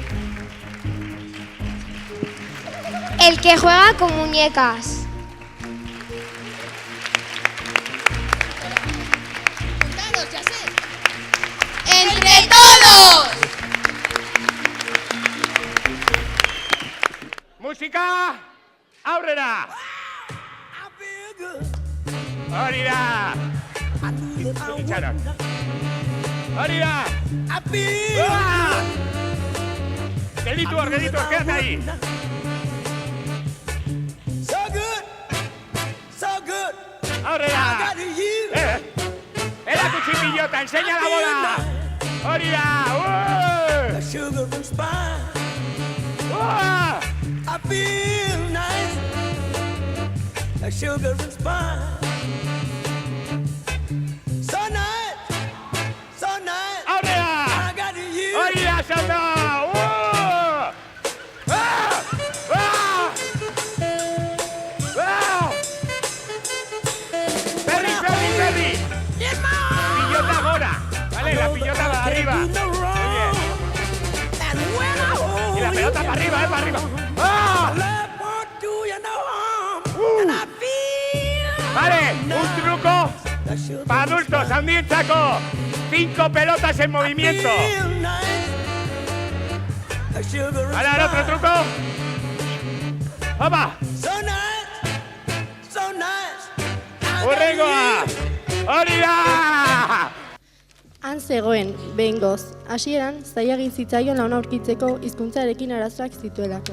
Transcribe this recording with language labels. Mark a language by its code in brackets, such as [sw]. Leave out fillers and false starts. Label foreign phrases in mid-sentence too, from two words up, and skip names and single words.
[es] El que juega con muñecas. ¡Entre todos! Música, [eu] aurrera! Hori da! Itxaron. Hori da! Gelditu hor, [es] quédate ahí. [eu] Aurrera! Erakutsi pilota, [es] enseña la bola! [eu] Hori da! Aurrera! Hori da, salta! Perry! Pilota gora! [es] Vale, la pilota va arriba. Muy bien. Y la pelota para arriba, para arriba. ¡Ah! Vale, un truco para adultos, handientzako. 5 pelotas en movimiento. Vale, ahora otro truco. [eu] ¡Opa! ¡Urrengoa! Hori da! Han zegoen, behingoz, hasieran zaila egin zitzaion launa aurkitzeko hizkuntzarekin arazoak zituelako.